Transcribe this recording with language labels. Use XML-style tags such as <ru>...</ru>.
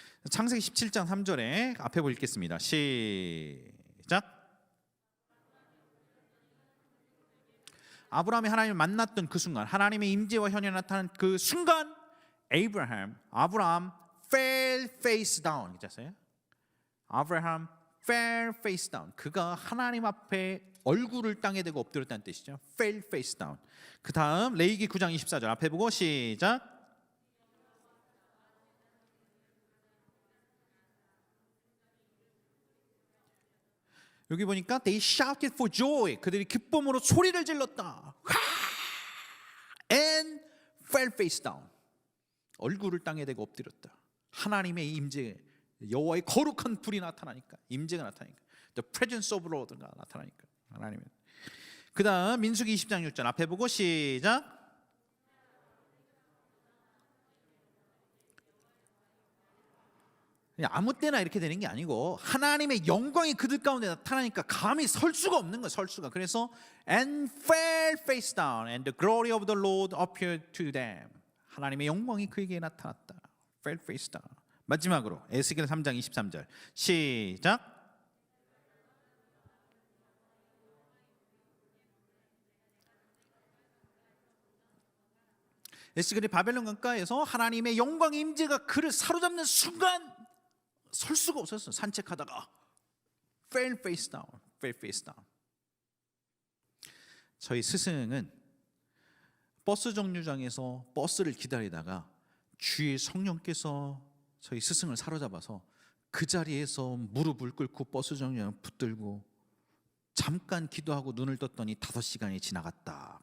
<ko>창세기 17장 3절에 앞에 보고 읽겠습니다. 시작. 아브라함이 하나님을 만났던 그 순간, 하나님의 임재와 현현이 나타난 그 순간, 아브라함</ko> <en>fell face down.</en> <ko>있잖아요.</ko> <en>아브라함 fell face down.</en> <ko>그가 하나님 앞에 얼굴을 땅에 대고 엎드렸다는 뜻이죠.</ko> <en>fell face down.</en> <ko>그 다음 레위기 9장 24절 앞에 보고 시작. 여기 보니까</ko> <en>they shouted for joy.</en> <ko>그들이 기쁨으로 소리를 질렀다.</ko> <en>And fell face down.</en> <ko>얼굴을 땅에 대고 엎드렸다. 하나님의 임재, 여호와의 거룩한 불이 나타나니까, 임재가 나타나니까,</ko> <en>the presence of the Lord</en> <ko>가 나타나니까 하나님은. 그 다음 민수기 20장 6절 앞에 보고 시작. 아무 때나 이렇게 되는 게 아니고 하나님의 영광이 그들 가운데 나타나니까 감히 설 수가 없는 거예요. 설 수가. 그래서</ko> <en>and fell face down and the glory of the Lord appeared to them.</en> <ko>하나님의 영광이 그에게 나타났다.</ko> <en>fell face down.</en> <ko>마지막으로 에스겔 3장 23절 시작. 에스겔이 바벨론 강가에서 하나님의 영광의 임재가 그를 사로잡는 순간 설 수가 없었어요. 산책하다가</ko> <en>fell face down, fell face down.</en> <ko>저희 스승은 버스 정류장에서 버스를 기다리다가 주의 성령께서 저희 스승을 사로잡아서 그 자리에서 무릎을 꿇고 버스 정류장 붙들고 잠깐 기도하고 눈을 떴더니 5시간이 지나갔다.</ko>